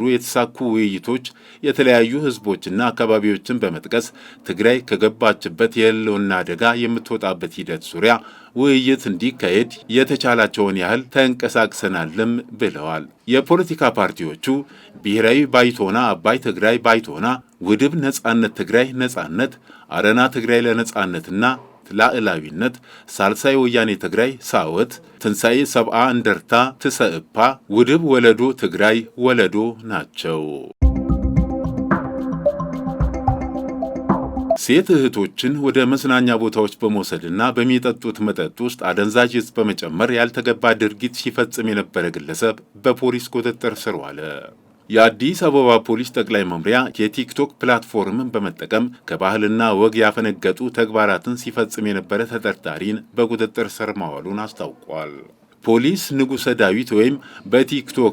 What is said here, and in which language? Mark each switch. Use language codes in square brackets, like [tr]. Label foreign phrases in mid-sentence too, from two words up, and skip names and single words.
[am] የተሳኩ ውይይቶች የተለያዩ ሕዝቦችና አካባቢዎችን በመጥቀስ ትግራይ ከገባችበት የህልውና አደጋ የምትወጣበት ሂደት ዙሪያ ውይይት እንዲካሄድ የተቻላቸውን ያህል ተንቀሳቅሰናልም ብለዋል። የፖለቲካ ፓርቲዎቹ ብሔራዊ ባይቶና አባይ ትግራይ ባይቶና፣ ውድብ ነጻነት ትግራይ ነጻነት፣ አረና ትግራይ ለነጻነትና ላዕላዊነት፣ ሳልሳይ ወያኔ ትግራይ ሳወት፣ ትንሣኤ ሰብአ እንደርታ ትሰእፓ፣ ውድብ ወለዶ ትግራይ ወለዶ ናቸው። ሴት እህቶችን ወደ መዝናኛ ቦታዎች በመውሰድና በሚጠጡት መጠጥ ውስጥ አደንዛዥ ዕፅ በመጨመር ያልተገባ ድርጊት ሲፈጽም የነበረ ግለሰብ በፖሊስ ቁጥጥር ስር ዋለ። የአዲስ አበባ ፖሊስ ጠቅላይ መምሪያ የቲክቶክ ፕላትፎርምን በመጠቀም ከባህልና ወግ ያፈነገጡ ተግባራትን ሲፈጽም የነበረ ተጠርጣሪን በቁጥጥር ስር ማዋሉን አስታውቋል። ፖሊስ ንጉሠ ዳዊት ወይም በቲክቶክ